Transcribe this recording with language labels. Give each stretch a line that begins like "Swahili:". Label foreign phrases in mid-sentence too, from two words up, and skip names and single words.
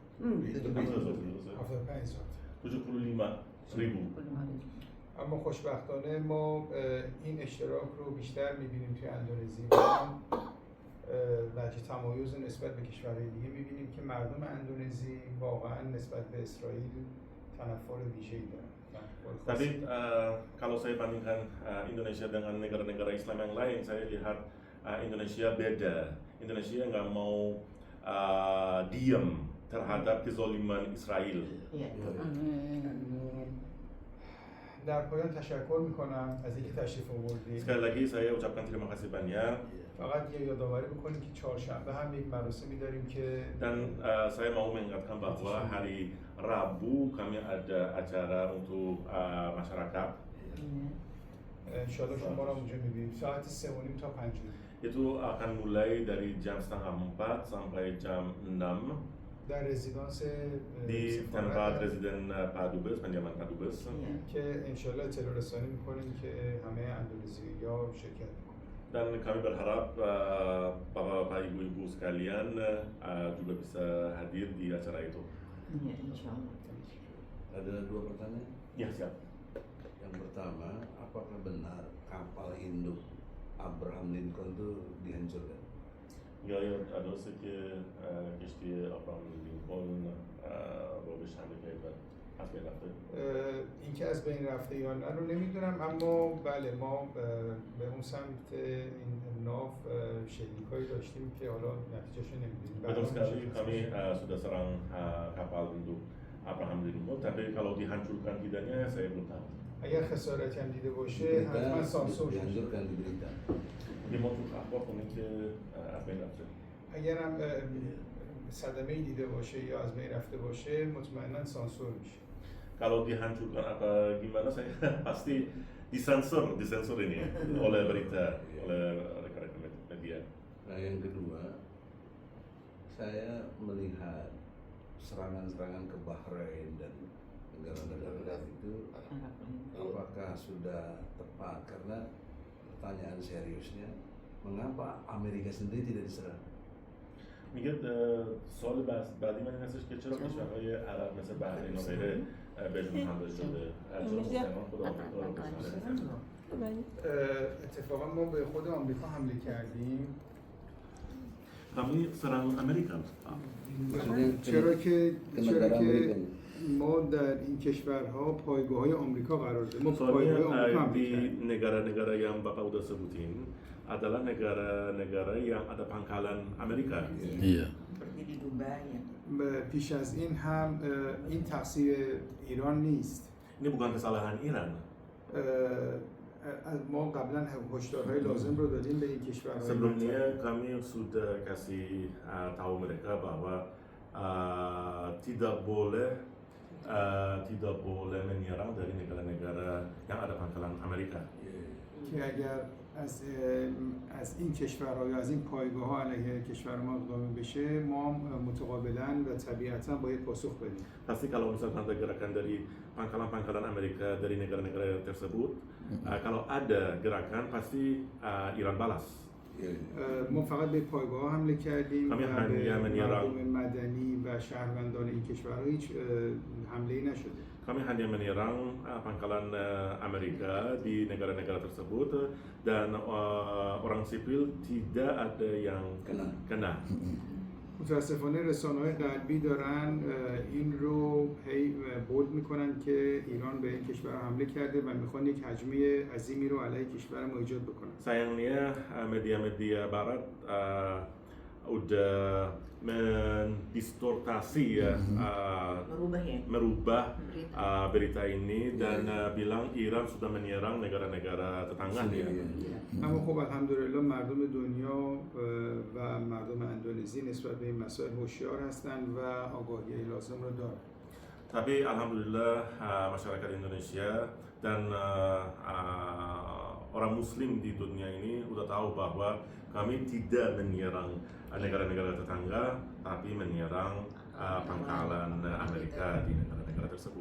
Persian: 75.000. اما خوشبختانه ما این اشتراک رو بیشتر می‌بینیم توی اندونزی و تمایز نسبت به کشورهای دیگه می‌بینیم که مردم اندونزی واقعا نسبت به اسرائیل تنفر ویژه‌ای دارن.
Indonesian: Tapi kalau saya bandingkan Indonesia dengan negara-negara Islam yang lain, saya lihat Indonesia beda. Indonesia nggak mau diam terhadap kezaliman Israel.
Persian: در پایان تشکر میکنم از اینکه تشریف آوردید.
Indonesian: Sekali lagi saya ucapkan terima kasih banyak.
Persian: فقط یه یادآوری بکنیم که چهارشنبه هم یک مراسمی داریم که
Indonesian: Dan saya mau mengingatkan bahwa hari Rabu kami ada acara untuk masyarakat.
Persian: انشالله شما را اونجا میبینیم ساعت 3:30 تا 5.
Indonesian: Itu akan mulai dari jam 3:30 sampai jam 6.
Persian: در رزیدانس
Indonesian: di tempat residen Pak Dubes, kediaman Pak Dubes. Iya.
Persian: که انشالله اطلاع رسانی میکنیم که همه اندونزیایی‌ها شرکت میکنن.
Indonesian: Dan kami berharap bapak-bapak, ibu-ibu sekalian juga bisa hadir di acara itu. Iya, insya Allah. Ada dua pertanyaan. Ya, siap. Yang pertama, apakah benar kapal induk Abraham Lincoln itu dihancurkan?
Persian: یا درسته که کشتی آبراهام لینکلن رو به شمال کرد از بین رفته؟ اینکه از بین رفته یا نه رو نمیدونم، اما بله ما به اون سمت این ناو شلیکایی داشتیم که حالا نتیجهش نمیدونیم.
Indonesian: Betul sekali, kami sudah serang kapal induk Abraham Lincoln, tapi kalau dihancurkan tidaknya saya belum tahu.
Persian: اگر خسارتی هم دیده باشه
Indonesian: Berita
Persian: حتما سانسور شده.
Indonesian: dihancurkan di berita. Dia mau tuh apa pun itu
Persian: از بین رفته. اگر هم صدمه دیده باشه یا از بین رفته باشه مطمئنا سانسور میشه.
Indonesian: Kalau dihancurkan apa gimana saya pasti disensor ini oleh berita, oleh rekan-rekan media. Nah, yang kedua, saya melihat serangan-serangan ke Bahrain dan negara-negara itu apakah sudah tepat, karena pertanyaan seriusnya mengapa Amerika sendiri tidak diserang?
Persian: میگه سوال بعدی من این هستش که چرا کشورهای عرب مثل بحرین و غیره بهشون حمله شده؟ چرا مسلمان خود آمریکا رو به حمله نکردن؟ اتفاقا ما به خود آمریکا حمله کردیم.
Indonesian: Kami serang Amerika.
Persian: چرا که ما در این کشورها پایگاه‌های آمریکا قرار داریم. ما پایگاه آمریکا
Indonesian: Soalnya
Persian: حمله
Indonesian: di
Persian: کردیم.
Indonesian: negara-negara yang Bapak udah sebutin adalah negara-negara yang ada pangkalan Amerika. Iya. Seperti di Dubai ya.
Persian: پیش از این هم این تقصیر ایران نیست.
Indonesian: Ini bukan kesalahan Iran.
Persian: ما قبلا هشدارهای لازم رو دادیم به این کشورهای.
Indonesian: Sebelumnya kami sudah kasih tahu mereka bahwa tidak boleh menyerang dari negara-negara yang ada pangkalan Amerika.
Persian: که اگر از این keshwarha یا از این پایگاه‌ها علیه کشور ما اقدام بشه ما متقابلا و طبیعتا باید پاسخ بدیم.
Indonesian: Pasti kalau misalkan ada gerakan dari pangkalan-pangkalan Amerika dari negara-negara tersebut, kalau ada gerakan pasti Iran balas.
Persian: ما فقط به پایگاه‌ها حمله کردیم و کمی به حمله menyerang. مردم مدنی و شهروندان این کشورها هیچ حمله‌ای نشده.
Indonesian: Kami hanya menyerang pangkalan Amerika di negara-negara tersebut dan orang sipil tidak ada yang kena.
Persian: متاسفانه رسانه‌های غربی دارن این رو هی بولد میکنن که ایران به این کشور حمله کرده و میخوان یک حجمه عظیمی رو علیه کشور ما ایجاد بکنن.
Indonesian: Sayangnya media-media barat udah mendistortasi ya, merubah berita ini dan bilang Iran sudah menyerang negara-negara tetangganya.
Persian: اما خب الحمدلله مردم دنیا و مردم اندونزی نسبت به این مسائل هوشیار هستند و آگاهی لازم رو دارند.
Indonesian: Tapi alhamdulillah masyarakat Indonesia dan orang muslim di dunia ini udah tahu bahwa kami tidak menyerang negara-negara tetangga, tapi menyerang pangkalan Amerika di negara-negara tersebut.